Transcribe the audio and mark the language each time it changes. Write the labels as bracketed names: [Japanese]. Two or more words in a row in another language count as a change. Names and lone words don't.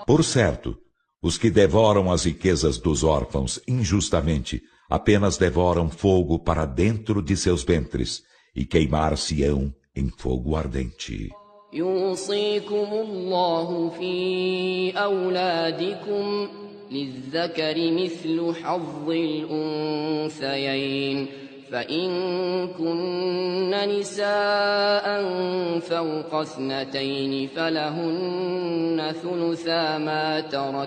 [Portuguese] Por certo, os que devoram as riquezas dos órfãos injustamente apenas devoram fogo para dentro de seus ventres e queimar-se-ão em fogo ardente. [Arabic] يوصيكم الله في أولادكم للذكر مثل حظ الأنثيين فإن كن نساء فوق 2 فلهن ثلثا ما ترك